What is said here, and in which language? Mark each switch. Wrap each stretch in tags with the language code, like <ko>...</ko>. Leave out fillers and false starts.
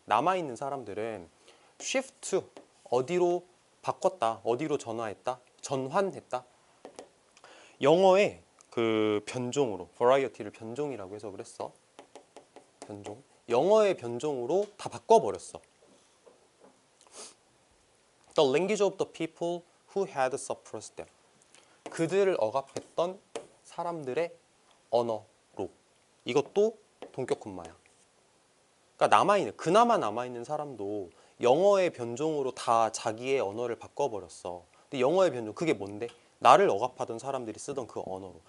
<ko>남아있는 사람들은 shift 어디로 바꿨다. 어디로 전환했다. 영어의 그 변종으로 variety를 변종이라고 해석을 했어. 변종. 영어의 변종으로 다 바꿔버렸어.</ko> <en>The language of the people who had suppressed them.</en> <ko>그들을 억압했던 사람들의 언어로. 이것도 동격 콤마야. 그러니까 그나마 남아있는 사람도 영어의 변종으로 다 자기의 언어를 바꿔버렸어. 근데 영어의 변종, 그게 뭔데? 나를 억압하던 사람들이 쓰던 그 언어로.</ko>